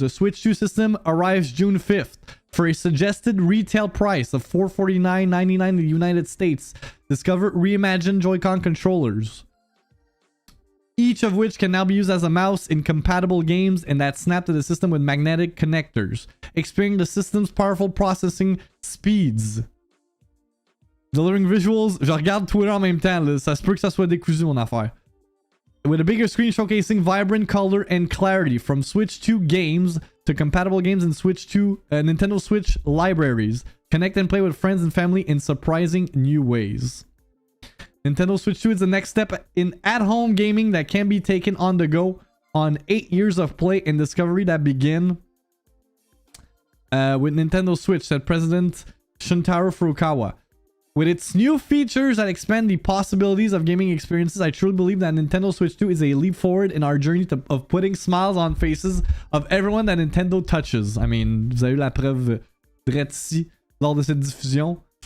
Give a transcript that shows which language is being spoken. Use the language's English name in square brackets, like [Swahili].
[English] The Switch 2 system arrives June 5th for a suggested retail price of $449.99 in the United States. Discover reimagined Joy-Con controllers, each of which can now be used as a mouse in compatible games and that snap to the system with magnetic connectors, experience the system's powerful processing speeds. Delivering visuals. [French] Je regarde Twitter en même temps, là. Ça se peut que ça soit décousu, mon affaire. [English] With a bigger screen showcasing vibrant color and clarity from Switch 2 games to compatible games in Switch 2, Nintendo Switch libraries. Connect and play with friends and family in surprising new ways. Nintendo Switch 2 is the next step in at-home gaming that can be taken on the go on 8 years of play and discovery that begin with Nintendo Switch, said President Shuntaro Furukawa. With its new features that expand the possibilities of gaming experiences, I truly believe that Nintendo Switch 2 is a leap forward in our journey of putting smiles on faces of everyone that Nintendo touches. I mean, [French] vous avez eu la preuve direct ici lors de cette diffusion.